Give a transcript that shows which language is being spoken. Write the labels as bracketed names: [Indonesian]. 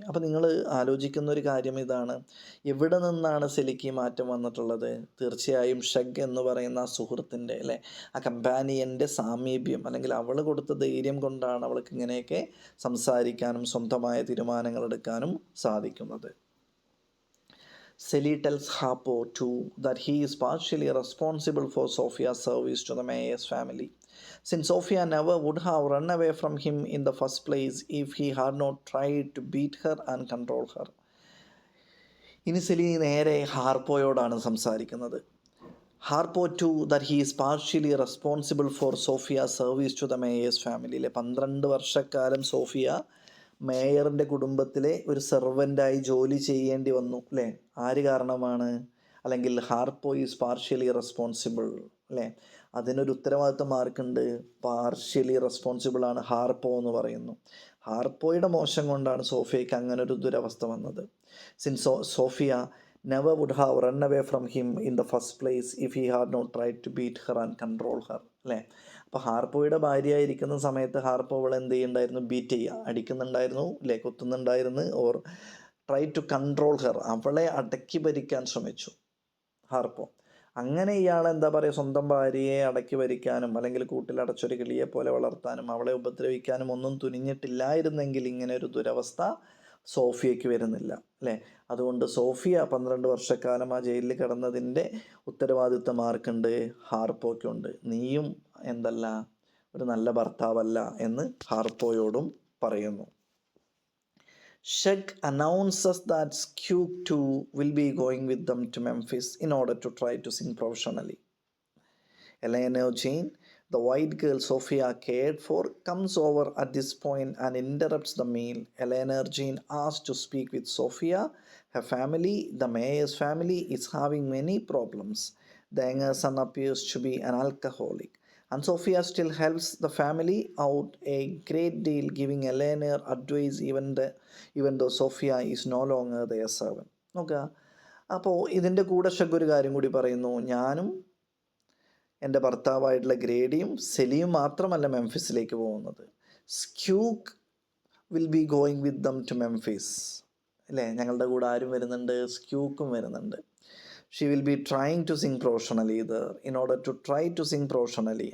[Malayalam] അപ്പോൾ നിങ്ങൾ ആലോചിക്കുന്ന ഒരു കാര്യം ഇതാണ്, എവിടെ നിന്നാണ് സെലിക്ക് മാറ്റം വന്നിട്ടുള്ളത്? തീർച്ചയായും ഷഗ് എന്ന് പറയുന്ന ആ സുഹൃത്തിൻ്റെ, അല്ലേ, ആ കമ്പാനിയൻ്റെ സാമീപ്യം അല്ലെങ്കിൽ അവൾ കൊടുത്ത ധൈര്യം കൊണ്ടാണ് അവൾക്ക് ഇങ്ങനെയൊക്കെ സംസാരിക്കാനും സ്വന്തമായ തീരുമാനങ്ങൾ എടുക്കാനും സാധിക്കുന്നത്. [English] Sally tells Harpo too that he is partially responsible for Sophia's service to the mayor's family, since Sophia never would have run away from him in the first place if he had not tried to beat her and control her. [Malayalam] ഇനി silly നേരെ ഹാർപ്പോയോടാണ് സംസാരിക്കുന്നത്. ഹാർപ്പോ [English] to that he is partially responsible for Sophia service to the mayor's [Malayalam] ഫാമിലിയിലെ 12 വർഷക്കാലം Sophia മേയറിൻ്റെ കുടുംബത്തിലെ ഒരു സെർവൻ്റായി ജോലി ചെയ്യേണ്ടി വന്നു, അല്ലേ? ആര് കാരണമാണ്? അല്ലെങ്കിൽ ഹാർപ്പോ [English] is partially responsible, [Malayalam] അല്ലേ? അതിനൊരു ഉത്തരവാദിത്വം ആർക്കുണ്ട്? [English] partially responsible [Malayalam] ആണ് ഹാർപ്പോ എന്ന് പറയുന്നു. ഹാർപ്പോയുടെ മോശം കൊണ്ടാണ് സോഫിയയ്ക്ക് അങ്ങനെ ഒരു ദുരവസ്ഥ വന്നത്. [English] Since Sophia never would have run away from him in the first place if he had not tried to beat her and control her, അല്ലേ? [Malayalam] അപ്പോൾ ഹാർപ്പോയുടെ ഭാര്യയായിരിക്കുന്ന സമയത്ത് ഹാർപ്പോ അവളെ എന്ത് ചെയ്യുന്നുണ്ടായിരുന്നു? ബീറ്റ് ചെയ്യുക, അടിക്കുന്നുണ്ടായിരുന്നു, അല്ലേ? കുത്തുന്നുണ്ടായിരുന്നു. [English] or try to control her, [Malayalam] അവളെ അടക്കി ഭരിക്കാൻ ശ്രമിച്ചു ഹാർപ്പോ. അങ്ങനെ ഇയാൾ എന്താ പറയുക സ്വന്തം ഭാര്യയെ അടക്കി ഭരിക്കാനും അല്ലെങ്കിൽ കൂട്ടിലടച്ചൊരു കിളിയെ പോലെ വളർത്താനും അവളെ ഉപദ്രവിക്കാനും ഒന്നും തുനിഞ്ഞിട്ടില്ലായിരുന്നെങ്കിൽ ഇങ്ങനെ ഒരു ദുരവസ്ഥ സോഫിയയ്ക്ക് വരുന്നില്ല, അല്ലേ? അതുകൊണ്ട് സോഫിയ 12 വർഷക്കാലം ആ ജയിലിൽ കിടന്നതിൻ്റെ ഉത്തരവാദിത്വം ആർക്കുണ്ട്? ഹാർപ്പോയ്ക്കുണ്ട്. നീയും ഒരു നല്ല ഭർത്താവല്ല എന്ന് ഹാർപ്പോയോടും പറയുന്നു. [English] Shug announces that Squeak too will be going with them to Memphis in order to try to sing professionally. Eleanor Jean, the white girl Sophia cared for, comes over at this point and interrupts the meal. Eleanor Jean asks to speak with Sophia. Her family, the mayor's family, is having many problems. The younger son appears to be an alcoholic, and Sophia still helps the family out a great deal, giving Eleanor advice even though Sophia is no longer their servant. [Malayalam] നോക്കുക, അപ്പോൾ ഇതിൻ്റെ കൂടെ ഷഗ് ഒരു കാര്യം കൂടി പറയുന്നു. ഞാനും എൻ്റെ ഭർത്താവായിട്ടുള്ള ഗ്രേഡിയും സെലിയും മാത്രമല്ല മെംഫിസിലേക്ക് പോകുന്നത്. [English] Squeak will be going with them to Memphis. [Malayalam] അല്ലേ, ഞങ്ങളുടെ കൂടെ ആരും വരുന്നുണ്ട്? സ്ക്യൂക്കും വരുന്നുണ്ട്. [English] She will be trying to sing professionally in order to try to sing professionally.